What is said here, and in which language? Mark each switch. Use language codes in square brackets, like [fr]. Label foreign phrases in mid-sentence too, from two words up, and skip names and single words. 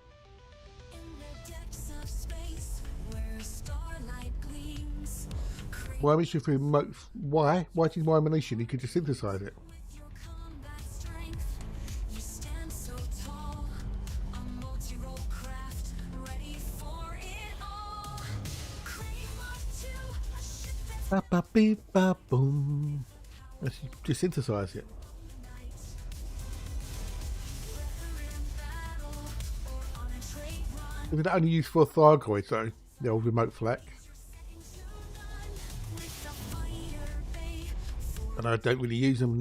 [en] Why am I through remote? Why? Why do you need more ammunition? You could just synthesize it. Ba ba beep ba boom. Just synthesize it. Is it only used for Thargoids though? The old remote flak. And I don't really use them.